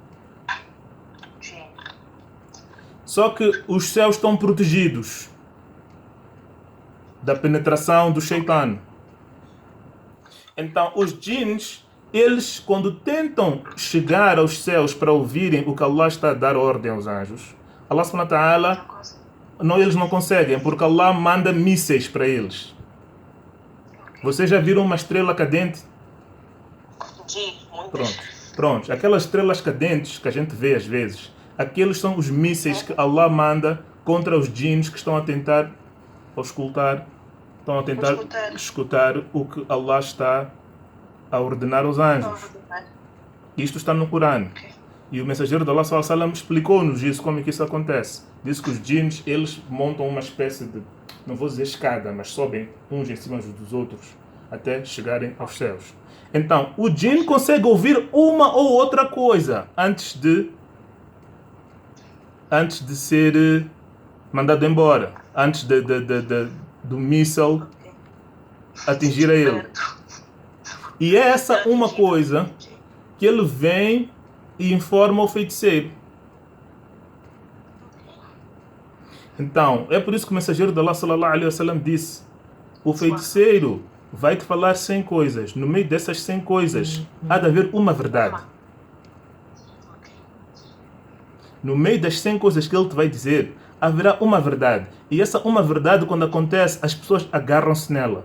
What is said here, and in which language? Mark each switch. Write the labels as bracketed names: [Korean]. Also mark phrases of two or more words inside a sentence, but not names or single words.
[Portuguese] Só que os céus estão protegidos da penetração do shaitan. Então, os jinns, eles, quando tentam chegar aos céus para ouvirem o que Allah está a dar ordem aos anjos, [Arabic] الله سبحانه وتعالى, [Portuguese] eles não conseguem, porque Allah manda mísseis para eles. Vocês já viram uma estrela cadente? Pronto. Aquelas estrelas cadentes que a gente vê às vezes, aqueles são os mísseis que Allah manda contra os jinns que estão a tentar escutar o que Allah está a ordenar aos anjos. Isto está no Corão. E o mensageiro de Allah [Arabic] صلى الله عليه وسلم [Portuguese] explicou-nos isso, como é que isso acontece. Diz que os jinns, eles montam uma espécie de, não vou dizer escada, mas sobem uns em cima dos outros até chegarem aos céus. Então, o jinn consegue ouvir uma ou outra coisa antes de ser mandado embora, antes do míssil atingir a ele. E é essa uma coisa que ele vem e informa o feiticeiro. Então, é por isso que o mensageiro de Allah [Arabic] صلى الله عليه وسلم [Portuguese] disse: o feiticeiro vai te falar 100 coisas. No meio dessas 100 coisas, há de haver uma verdade. No meio das 100 coisas que ele te vai dizer, haverá uma verdade. E essa uma verdade, quando acontece, as pessoas agarram-se nela.